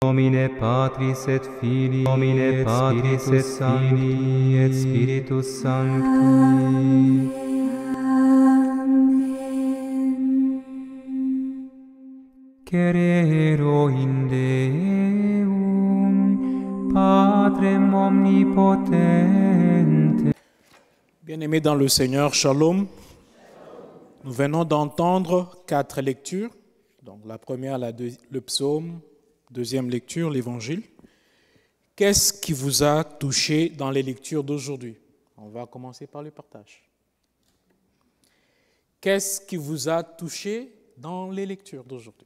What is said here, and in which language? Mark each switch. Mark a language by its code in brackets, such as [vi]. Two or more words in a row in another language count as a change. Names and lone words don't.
[la] nomine Patris et Filii, nomine Patris et Filii et Spiritus Sancti. Querero in Deum, Patrem omnipotente. [fr] Bien-aimés dans le Seigneur, Shalom. Nous venons d'entendre 4 lectures. Donc la première, le psaume, deuxième lecture, l'évangile. Qu'est-ce qui vous a touché dans les lectures d'aujourd'hui? On va commencer par le partage. Qu'est-ce qui vous a touché dans les lectures d'aujourd'hui?